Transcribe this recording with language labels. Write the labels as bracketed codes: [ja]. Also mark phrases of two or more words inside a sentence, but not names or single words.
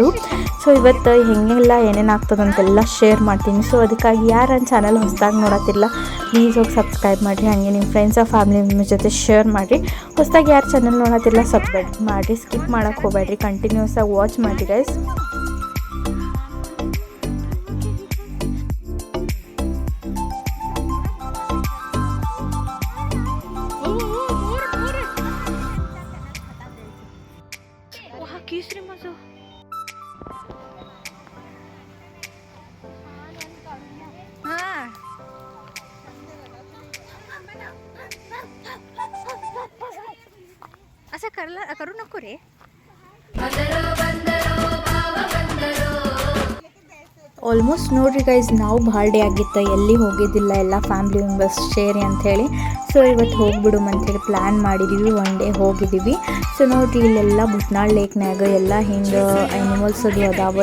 [kn] ಸೊ ಇವತ್ತು ಹೆಂಗೆಲ್ಲ ಏನೇನು ಆಗ್ತದಂತೆಲ್ಲ ಶೇರ್ ಮಾಡ್ತೀನಿ. ಸೊ ಅದಕ್ಕಾಗಿ ಯಾರು ನನ್ನ ಚಾನಲ್ ಹೊಸದಾಗಿ ನೋಡತ್ತಿರಲ್ಲ ಪ್ಲೀಸ್ ಹೋಗಿ ಸಬ್ಸ್ಕ್ರೈಬ್ ಮಾಡಿರಿ. ಹಾಗೆ ನಿಮ್ಮ [en] friends family members [kn] ಜೊತೆ ಶೇರ್ ಮಾಡಿರಿ. ಹೊಸದಾಗಿ ಯಾರು ಚಾನಲ್ ನೋಡತ್ತಿರಲ್ಲ ಸಬ್ಸ್ಕ್ರೈಬ್ ಮಾಡಿರಿ, ಸ್ಕಿಪ್ ಮಾಡೋಕ್ಕೆ ಹೋಗಬೇಡ್ರಿ, ಕಂಟಿನ್ಯೂಸ್ ಆಗಿ ವಾಚ್ ಮಾಡಿ ಗೈಸ್. [mr] केसरी मजा असं करू नको रे. [kn] ಆಲ್ಮೋಸ್ಟ್ ನೋಡ್ರಿ ಗೈಸ್, ನಾವು ಭಾಳ ಡೇ ಆಗಿತ್ತು ಎಲ್ಲಿ ಹೋಗಿದ್ದಿಲ್ಲ, ಎಲ್ಲ [en] family members [kn] ಸೇರಿ ಅಂಥೇಳಿ. ಸೊ ಇವತ್ತು ಹೋಗ್ಬಿಡು ಅಂಥೇಳಿ ಪ್ಲ್ಯಾನ್ ಮಾಡಿದ್ದೀವಿ. [en] one day [kn] ಹೋಗಿದ್ದೀವಿ. ಸೊ ನೋಡ್ರಿ ಇಲ್ಲೆಲ್ಲ ಬುತ್ನಾಳ್ ಲೇಕ್ನಾಗ ಎಲ್ಲ ಹಿಂಗೆ ಆ್ಯನಿಮಲ್ಸ್ ಅದು ಅದಾವ.